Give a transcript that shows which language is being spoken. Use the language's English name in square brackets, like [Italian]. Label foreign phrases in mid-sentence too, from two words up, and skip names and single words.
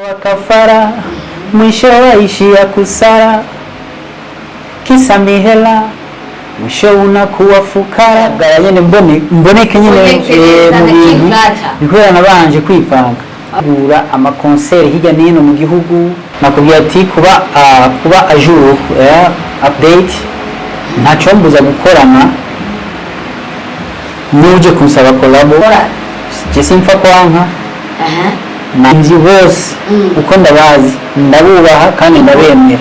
[Swahili] Watoa kafara mwisho waishia kusara, kisa mihela mwisho unakuwa fukara. [Rundi] Nyene mboneke nyene mu bintu bikorera nabanje kwipanga gura ama concert hirya nino mu gihugu. Nakubwiye ati kuba ajour update ntaco mbuza gukorana nuje kunsaba collabo je simfa kwanka nzi bose uko ndabazi ndabubaha kandi ndabemera.